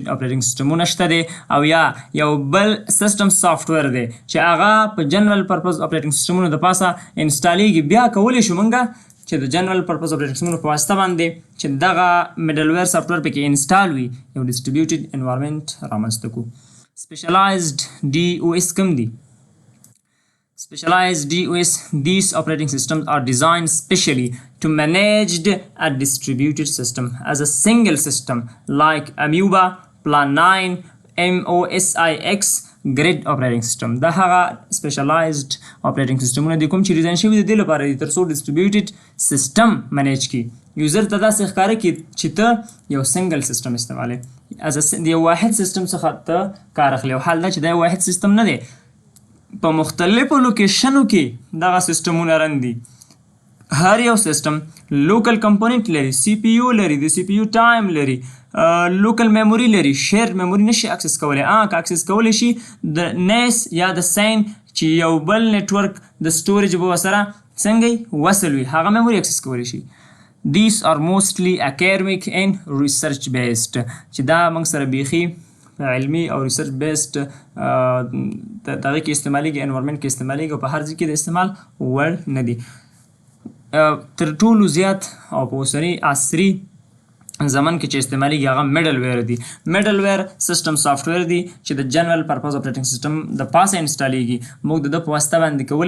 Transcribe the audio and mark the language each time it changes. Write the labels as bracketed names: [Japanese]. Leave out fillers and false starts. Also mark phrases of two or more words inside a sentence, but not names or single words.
[English] operating systems [Pashto] شته دی او یا یو بل [English] system software [Pashto] دی چې هغه په [English] general purpose operating systems [Pashto] د پاسه انسټالیږي بیا کولی شو موږ چې د [English] general purpose operating systems [Pashto] په واسطه باندې چې دغه [English] middleware software [Pashto] پکې انسټال وي یو [English] distributed environment [Pashto] رامنځته کړو [English] specialized DOS [Pashto] کوم دي [English] Specialized DOS, these operating systems are designed specially to manage a distributed system as a single system like Amoeba, Plan 9, MOSIX, Grid operating system. [Pashto] دا هغه [English] specialized operating systemونه [Pashto] دي کوم چې ډیزاین شوي د دې لپاره دي تر څو [English] distributed system manage [Pashto] کړي یوزر ته داسې ښکاره کړي چې ته یو [English] single system [Pashto] استعمالوې د یو واحد سیسټم څخه ته کار اخلي او حال دا چې دا یو واحد سیسټم نه دی په مختلفو لوکیشنو کې دغه سیسټمونه رن دي هر یو سیسټم [English] local component [Pashto] لري سی پی یو لري د [English] CPU time [Pashto] لري [English] local memory [Pashto] لري [English] share memory [Pashto] نشي اکسس کولی که اکسس کولی شي د نیس یا د سین چې یو بل نیټورک د سټوریج به ورسره څنګه وصل وي هغه [English] memory access [Pashto] کولی شي [English] These are mostly academic and research based [Pashto] چې دا موږ سره بیخي علمي او [English] research based [Pashto] دغه کې استعمالیږي انوایرمنټ کې استعمالیږي او په هر ځای کې د استعمال وړ نه دي تر ټولو زیات او په اوسني عصري زمن کې چې استعمالیږي هغه میډل ویر دي [English] middleware system software [Pashto] دي چې د [English] general purpose operating system [Pashto] د پاسه انسټالیږي موږ د په واسطه باندې کولی